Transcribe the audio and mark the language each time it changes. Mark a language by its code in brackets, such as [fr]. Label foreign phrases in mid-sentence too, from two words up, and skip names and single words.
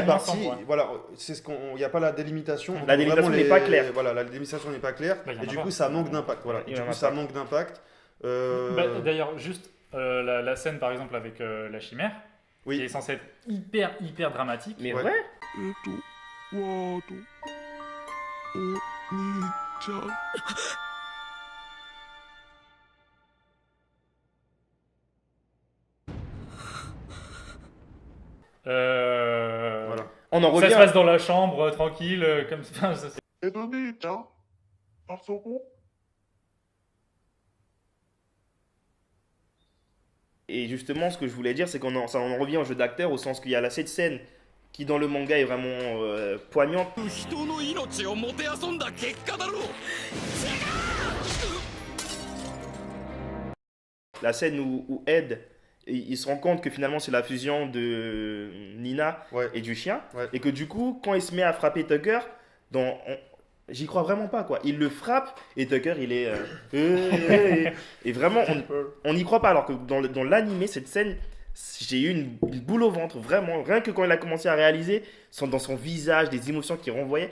[fr] moins parties, sombres, ouais. voilà, c'est ce qu'on, il n'y a pas la délimitation. La délimitation Vraiment n'est pas claire. Voilà, la délimitation n'est pas claire. Bah, il y en Et a du pas. coup, ça manque d'impact. Voilà, Il et y en du a coup, ça pas. manque d'impact. Bah, d'ailleurs, juste la scène par exemple avec la chimère, qui Oui. est censée être hyper dramatique. Mais Ouais. ouais, [ja] ワードお兄ちゃん [fr] Voilà. on en Ça se revient. passe dans la chambre, tranquille, comme ça. C'est- [ja] えっと兄ちゃんあそこ [fr] Et justement, ce que je voulais dire, c'est ça en revient au jeu d'acteur, au sens qu'il y a cette scène qui, dans le manga, est vraiment poignante. [ja] 人の命をもてあそんだ結果だろう [fr] La scène où Ed, il se rend compte que finalement, c'est la fusion de Nina Ouais. et du chien. Ouais. Et que du coup, quand il se met à frapper Tucker, j'y crois vraiment pas quoi. Il le frappe et Tucker il est et vraiment on n'y croit pas alors que dans l'animé cette scène j'ai eu une boule au ventre vraiment rien que quand il a commencé à réaliser dans son visage des émotions qu'il renvoyait.